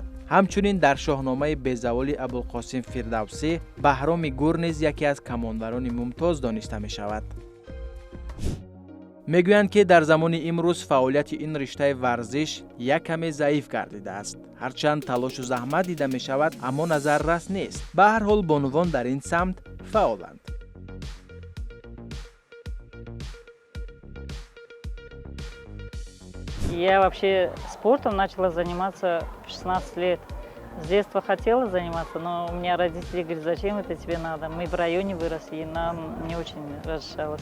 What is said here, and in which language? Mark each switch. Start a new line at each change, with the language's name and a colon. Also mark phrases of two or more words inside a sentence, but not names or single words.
Tajik: ҳамчунин дар шоҳномаи безаволи Абулқосим Фирдавсӣ Баҳроми Гур низ яке аз камонварони мумтоз дониста мешавад. мегӯянд ки дар замони имрӯз фаъолияти ин риштаи варзиш як каме заиф гардидааст. ҳарчанд талошу заҳмат дида мешавад, аммо назаррас нест. ба ҳар ҳол бонувон дар ин самт фаъоланд.
Russian: Я вообще спортом начала заниматься в 16 лет. С детства хотела заниматься, но у меня родители говорят, зачем это тебе надо? Мы в районе выросли, и нам не очень разрешалось.